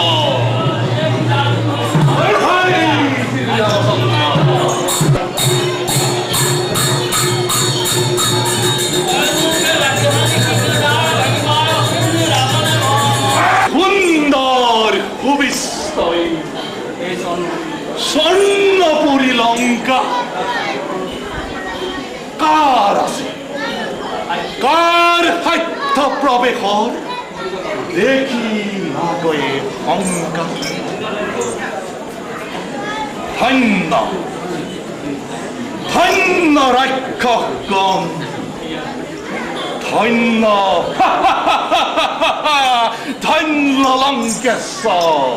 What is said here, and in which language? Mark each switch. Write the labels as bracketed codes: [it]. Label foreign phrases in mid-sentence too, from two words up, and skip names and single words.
[as] জয় শ্রী রামচন্দ্র সুন্দর ভবিষ্যৎ স্বর্ণপুরী লঙ্কা কার আছে কার হাইথ প্রবেশর দেখি আগয়ে শংকা ধন্য ধন্য রাক্ষসগণ ধন্য ধন্য লঙ্কেশ্বৰ